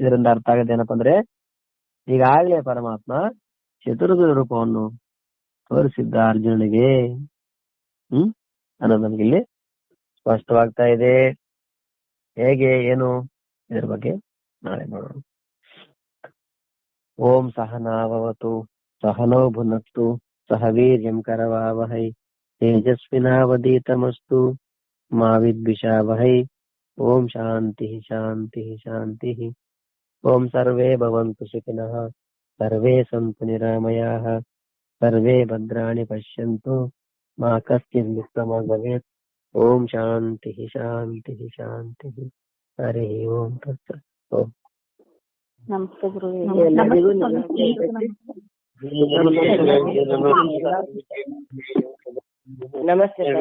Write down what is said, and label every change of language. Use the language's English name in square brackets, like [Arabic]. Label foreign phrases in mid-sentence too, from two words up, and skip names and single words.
[Kannada] ಇದರಿಂದ ಅರ್ಥ ಆಗದೆ ಏನಪ್ಪಾ ಅಂದ್ರೆ ಈಗಾಗಲೇ ಪರಮಾತ್ಮ ಚತುರ್ಭುಜ ರೂಪವನ್ನು ತೋರಿಸಿದ್ದ ಅರ್ಜುನನಿಗೆ ಅನ್ನೋದು ನಮ್ಗೆ ಇಲ್ಲಿ ಸ್ಪಷ್ಟವಾಗ್ತಾ ಇದೆ. ಹೇಗೆ ಏನು ಇದರ ಬಗ್ಗೆ ನಾಳೆ ನೋಡೋಣ. [Sanskrit] ಓಂ ಸಹನಾವವತು ಸಹನೋ ಭುನಕ್ತು ಸಹ ವೀರ್ಯಂ ಕರವಾವಹೈ ತೇಜಸ್ವಿನಾವಧೀತಮಸ್ತು ಮಾ ವಿದ್ವಿಷಾವಹೈ. ಓಂ ಶಾಂತಿ ಶಾಂತಿ ಶಾಂತಿ. ಓಂ ಸರ್ವೇ ಭವಂತು ಸುಖಿನಃ ಸರ್ವೇ ಸಂತು ನಿರಾಮಯಾಃ ಸರ್ವೇ ಭದ್ರಾಣಿ ಪಶ್ಯಂತು ಮಾ ಕಶ್ಚಿತ್ ದುಃಖಂ ಭವೇತ್. ಓಂ ಶಾಂತಿ ಶಾಂತಿ ಶಾಂತಿ. ಹರಿ ಓಂ ತತ್ಸತ್. ಓಂ [Kannada] ನಮಸ್ತೆ ಗುರುವೇ. ನಮಸ್ತೆ